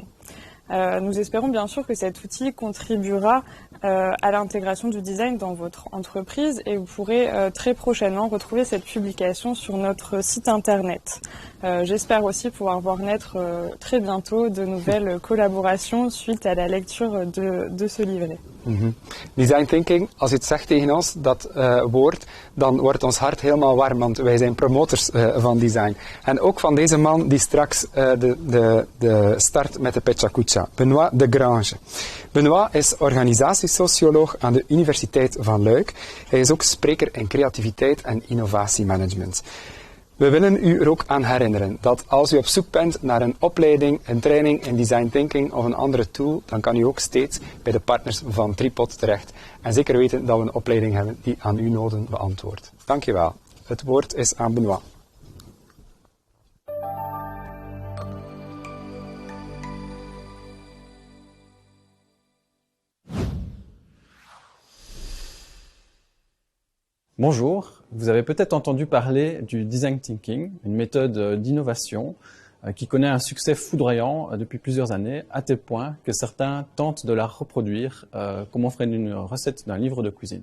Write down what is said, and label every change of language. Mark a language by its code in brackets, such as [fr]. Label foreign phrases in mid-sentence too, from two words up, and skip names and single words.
[fr] Nous espérons bien sûr que cet outil contribuera à l'intégration du design dans votre entreprise et vous pourrez très prochainement retrouver cette publication sur notre site internet. J'espère aussi pouvoir voir naître très bientôt de nouvelles collaborations suite à la lecture de ce livret. [en] Design thinking, [nl] als u het zegt tegen ons, dat woord, dan wordt ons hart helemaal warm, want wij zijn promotors van design. En ook van deze man die straks de start met de Pechakucha, Benoît de Grange. Benoît is organisatiesocioloog aan de Universiteit van Luik. Hij is ook spreker in creativiteit en innovatiemanagement. We willen u er ook aan herinneren dat als u op zoek bent naar een opleiding, een training in [en] design thinking [nl] of een andere tool, dan kan u ook steeds bij de partners van Tripod terecht. En zeker weten dat we een opleiding hebben die aan uw noden beantwoordt. Dankjewel. Het woord is aan Benoît. [fr] Bonjour, vous avez peut-être entendu parler du [en] design thinking, [fr] une méthode d'innovation qui connaît un succès foudroyant depuis plusieurs années, à tel point que certains tentent de la reproduire comme on ferait une recette d'un livre de cuisine.